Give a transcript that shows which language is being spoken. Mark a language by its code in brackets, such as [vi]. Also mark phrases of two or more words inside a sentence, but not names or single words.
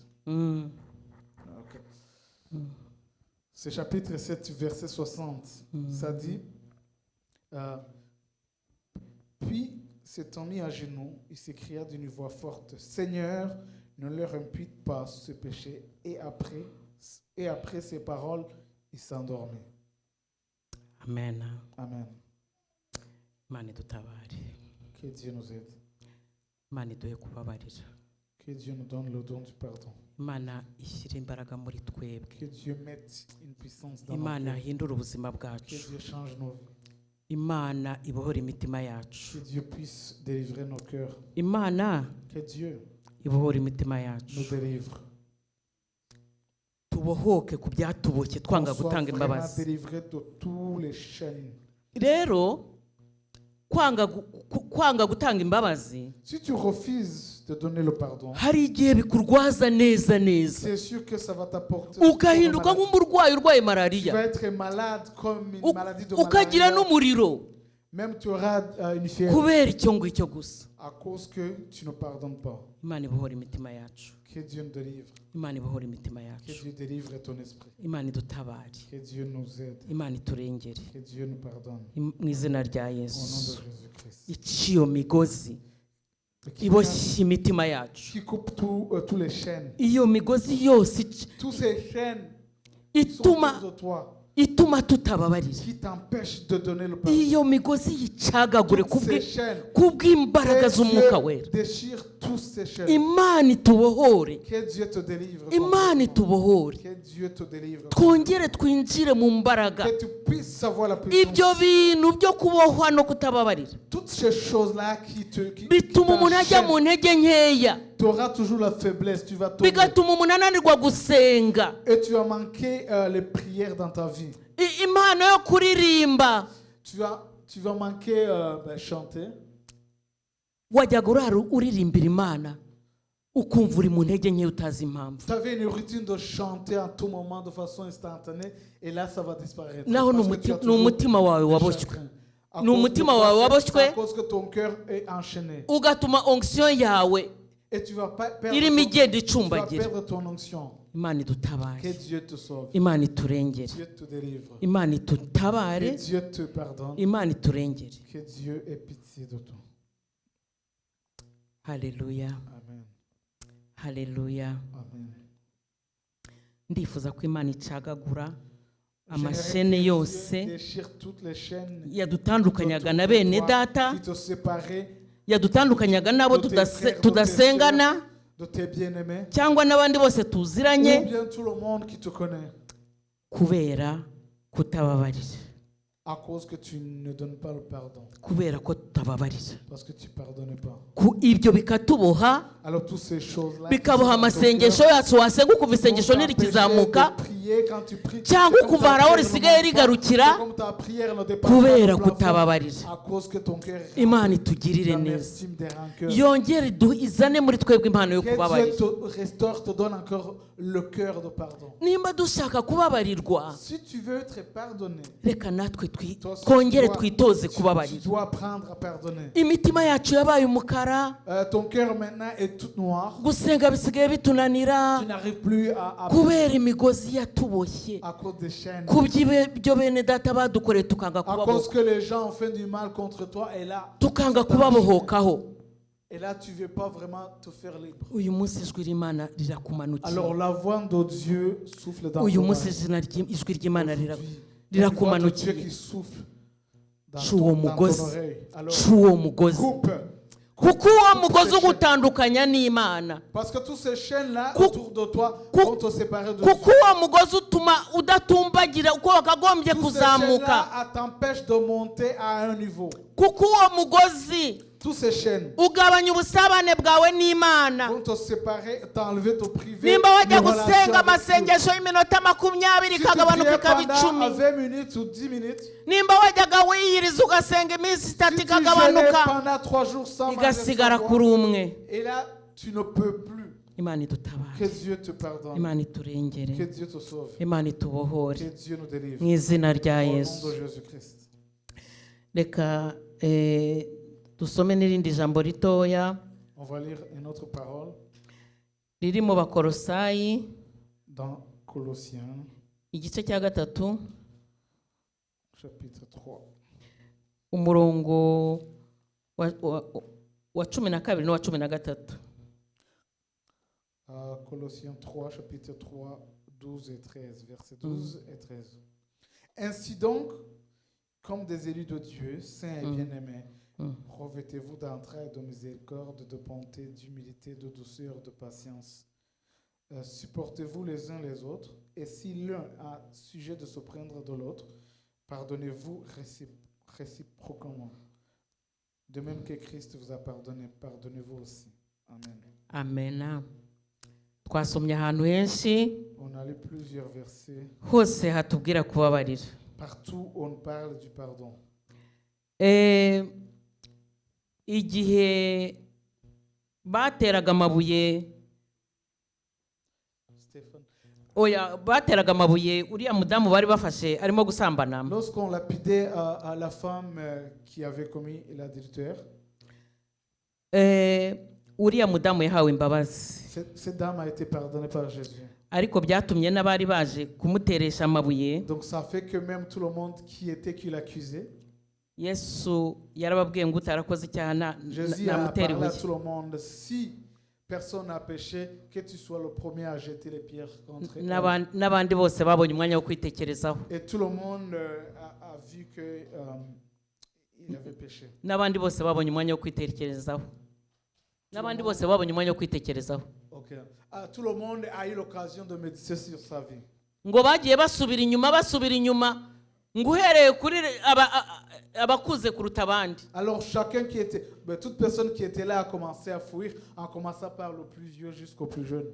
[fr] Okay. C'est chapitre 7, verset 60. Ça dit, puis s'étant mis à genoux, il s'écria d'une voix forte, Seigneur, ne leur impute pas ce péché. Et après ces paroles, il s'endormit. Amen. Amen. [rw] Imana idutabare. [fr] Que Dieu nous aide. [rw] Imana iduhe kubabarira. [fr] Que Dieu nous donne le don du pardon. [rw] Imana ishyire imbaraga muri twebwe. [fr] Que Dieu mette une puissance dans [rw] Imana [fr] nos cœurs. [rw] ahindure ubuzima [fr] Que [rw] bwacu. [fr] Dieu change nos vies. [rw] Imana ibohore imitima yacu. [fr] Que Dieu puisse délivrer nos cœurs. [rw] Imana [fr] Que Dieu [rw] ibohore imitima [fr] nous [rw] yacu. [fr] délivre. [rw] Tubohoke ku byatuboshye twanga [fr] On soit [rw] gutanga [fr] vraiment [rw] imbabazi. [fr] délivré de tous les chaînes. [rw] Rero kwanga gutanga imbabazi [fr] Si tu refuses de donner le pardon, [rw] hari igihe bikurwaza neza neza [fr] c'est sûr que ça va t'apporter. [rw] ugahinduka nk'umurwayi urwaye [fr] Tu [rw] malariya [fr] vas être malade comme une maladie de [rw] ukagira [fr] malaria. [rw] n'umuriro [fr] Même tu auras une fièvre [rw] kubera icyo ngicyo gusa. [fr] à cause que tu ne pardonnes pas. [rw] Imana ibohora imitima yacu. [fr] Que Dieu nous délivre. [rw] Imana ibohora imitima [fr] Que [rw] yacu. [fr] Dieu délivre ton esprit. [rw] Imana idutabare. [fr] Que Dieu nous aide. [rw] Imana iturengere [fr] Que Dieu nous pardonne. [rw] mu izina rya [fr] Au nom de [rw] Yesu. [fr] Jésus-Christ. [rw] Iciyo migozi [fr] Qui [rw] iboshye imitima yacu. [fr] coupe tous les chaînes. [rw] Iyo migozi yose [fr] Tous ces chaînes sont [rw] ituma [fr] autour de toi [rw] tutababarira. [fr] qui t'empêchent de donner le pardon. [rw] Iyo migozi yicagagure [fr] Toutes ces chaînes. [rw] kubw'imbaraga [fr] Que [rw] z'umwuka [fr] Dieu [rw] wera. [fr] déchire tous ces chaînes. [rw] Imana itubohore. [fr] Que Dieu te délivre. [rw] Imana [fr] complètement. [rw] itubohore. [fr] Que Dieu te délivre. [rw] Twongere twinjire mu mbaraga. [fr] Que tu puisses savoir la [rw] Ibyo [fr] puissance. [rw] bintu byo kubohwa no kutababarira [fr] Toutes ces choses-là qui [rw] bituma umuntu ajya mu ntege nkeya, [fr] tu auras toujours la faiblesse, tu vas tomber. [rw] bigatuma umuntu ananirwa gusenga, [fr] Et tu vas manquer les prières dans ta vie. [rw] impano yo kuririmba. [fr] Tu vas manquer chanter. [rw] Wajyaga urara uririmbira Imana ukumva uri mu ntege nkeya utazi impamvu. [fr] Tu avais une routine de chanter en tout moment de façon instantanée et là ça va disparaître. [rw] Naho [fr] Parce que tu as [rw] ni [fr] toujours [rw] umutima wawe [fr] des [rw] waboshywe, [fr] chagrins. À [rw] ni [fr] cause [rw] umutima [fr] de [rw] wawe [fr] quoi? [rw] waboshywe, [fr] À cause que ton cœur est enchaîné. [rw] ugatuma onction yawe [fr] Et tu vas pas perdre [rw] irimo igenda [fr] tu vas [rw] icumbagira. [fr] perdre ton onction. [rw] Imana idutabare. [fr] Que Dieu te sauve. [rw] Imana iturengere. [fr] Dieu te délivre. [rw] Imana [fr] Que [rw] itutabare. [fr] Dieu te pardonne. [rw] Imana iturengere. [fr] Que Dieu ait pitié de toi. [rw] Haleluya. Amen. Haleluya. Amen. Ndifuza ko Imana icagagura [fr] J'aimerais [rw] amashene [fr] que [rw] yose [fr] Dieu déchire toutes les chaînes [rw] yadutandukanyaga na bene data, [fr] qui te séparaient [rw] yadutandukanyaga n'abo [fr] de tes frères, de tes [rw] tudasengana [fr] sœurs, de tes bien-aimés, [rw] cyangwa n'abandi bose [fr] ou [rw] tuziranye, [fr] bien tout le monde qui te connaît, [rw] kubera kutababarira, [fr] à cause que tu ne donnes pas le pardon, [rw] kubera ko tutababarira. [fr] parce que tu ne pardonnes pas. [rw] Ibyo bikatuboha, [fr] Alors toutes ces choses-là, [rw] bikaboha amasengesho yacu, wasenga ukumva isengesho ntirikizamuka, cyangwa ukumva hari aho risigaye rigarukira, kubera kutababarira. [fr] à cause que ton cœur est [rw] Imana itugirire [fr] rempli [rw] neza, [fr] d'amertume, des rancœurs. [rw] yongere izane muri twebwe impano yo [fr] Que Dieu [rw] kubabarira. [fr] te restaure, te donne encore le cœur de pardon. [rw] Nimba dushaka kubabarirwa, [fr] Si tu veux être pardonné, [rw] reka natwe [fr] toi aussi, [rw] twongere twitoze [fr] tu [rw] kubabarira. [fr] dois apprendre à pardonner. [rw] Imitima yacu yabaye umukara, [fr] Ton cœur maintenant est tout noir. [rw] gusenga bisigaye bitunanira [fr] Tu n'arrives plus à [rw] kubera imigozi yatuboshye, [fr] à cause des chaînes. [rw] kuby'ibyo bene data badukoreye tukanga [fr] À cause [rw] kubabohoka, [fr] que les gens ont fait du mal contre toi [rw] tukanga kubabohokaho. [fr] et là tu veux pas vraiment te faire libre. [rw] Uyu munsi ijwi ry'Imana rirakumanukiye. [fr] Alors la voix de Dieu souffle dans [rw] Uyu [fr] ton [rw] munsi [fr] âme. [rw] ijwi ry'Imana [fr] Aujourd'hui, il y a une voix de Dieu [rw] rirakumanukiye. [fr] qui souffle dans [rw] C'uwo [fr] ton [rw] mugozi, [fr] oreille. Alors [rw] c'uwo mugozi, [fr] coupe [rw] kuko uwo mugozi ugutandukanya n'Imana. [fr] Parce que tous ces chaînes-là autour de toi vont te séparer de Dieu. [rw] kuko uwo mugozi utuma udatumbagira uko wakagombye kuzamuka. [fr] Tous ces chaînes-là t'empêchent de monter à un niveau. [rw] kuko uwo mugozi [fr] Tous ces chaînes [rw] ugabanya ubusabane bwawe n'Imana. [fr] vont te séparer, t'enlever ton privé. [rw] Nimba wajya gusenga amasengesho y'iminota 20 kagabanuka ikaba 10. [fr] 20 minutes ou 10 minutes. [rw] Nimba wajyaga wiyiriza ugasenga iminsi 3 ikagabanuka [fr] pendant 3 jours sans [rw] igasigara kuri umwe. [fr] Et là, tu ne peux plus. [rw] Imana idutabare. [fr] Que Dieu te pardonne. [rw] Imana iturengere. [fr] Que Dieu te sauve. [rw] Imana itubohore. [fr] Que Dieu nous délivre. [rw] Mu izina rya [fr] Au nom [rw] Yesu. [fr] de Jésus-Christ. [rw] Reka dusome n'irindi jambo ritoya [fr] On va lire une autre parole [rw] riri mu Bakolosayi [fr] dans Colossiens [rw] igice cya 3 [fr] chapitre 3 [rw] umurongo wa 12 n'uwa 13. [fr] Colossiens 3 chapitre 3 12 et 13 versets 12 et 13. Ainsi donc, comme des élus de Dieu, saints et bien-aimés, revêtez-vous d'entrailles, de miséricorde, de bonté, d'humilité, de douceur, de patience. Supportez-vous les uns les autres, et si l'un a sujet de se prendre de l'autre, pardonnez-vous réciproquement. De même que Christ vous a pardonné, pardonnez-vous aussi. Amen. Amen. [rw] Twasomye ahantu henshi [fr] On a lu plusieurs versets. [rw] hose hatubwira kubabarira. [fr] Partout on parle du pardon. [rw] Igihe bateraga amabuye bateraga amabuye uriya mudamu bari bafashe arimo gusambana. [fr] Lorsqu'on lapidait à la femme qui avait commis l'adultère, [rw] uriya mudamu yahawe imbabazi. [fr] cette dame a été pardonnée par Jésus. [rw] Ariko byatumye n'abari baje kumuteresha amabuye. [fr] Donc ça fait que même tout le monde qui l'accusait, [rw] Yesu yarababwiye ngo utarakoze icyaha [fr] Jésus a [rw] namutera [fr] parlé à [rw] ibuye. [fr] tout le monde, si personne n'a péché, que tu sois le premier à jeter les pierres contre elle. [rw] N'abandi bose babonye umwanya wo kwitekerezaho. [fr] Et tout le monde a vu que il avait péché. [rw] N'abandi bose babonye umwanya wo kwitekerezaho. N'abandi bose babonye umwanya wo kwitekerezaho. [fr] Okay. Tout le monde a eu l'occasion de méditer sur sa vie. [rw] Ngo bagiye basubira inyuma ngo uhereye kuri abakuze kuruta abandi. [fr] Alors chacun qui était, toute personne qui était là a commencé à fuir, en commençant par le plus vieux jusqu'au plus jeune.